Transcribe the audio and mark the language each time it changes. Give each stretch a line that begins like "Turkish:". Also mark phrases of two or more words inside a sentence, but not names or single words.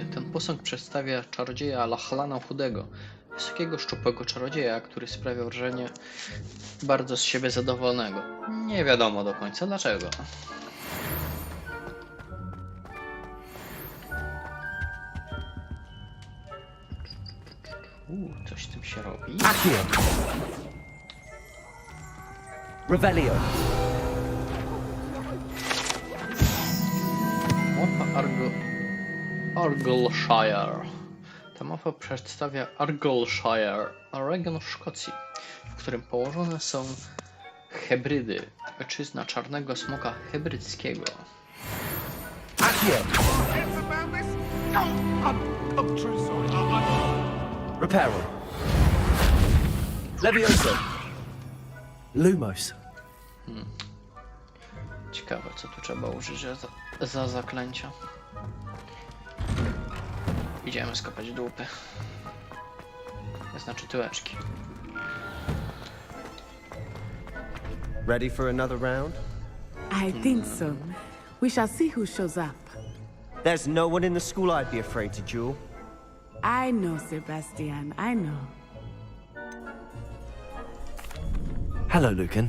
Polish: Ten posąg przedstawia czarodzieja Lachlana Chudego. Wysokiego, szczupłego czarodzieja, który sprawia wrażenie bardzo z siebie zadowolonego. Nie wiadomo do końca dlaczego. Coś z tym się robi. Accio. Revelio. Mapa Argyllshire. Ta mapa przedstawia Argyllshire, region w Szkocji, w którym położone są Hebrydy, ojczyzna czarnego smoka hebryckiego. Accio. Reparo. Levioso. Lumos. Ciekawe, co tu trzeba użyć za zaklęcia. Idziemy skopać dupy. Znaczy tyłeczki.
English: Ready for another round? I think so. We shall see who shows up. There's no one in the school I'd be afraid to duel. I know, Sebastian. I know. Hello, Lucan.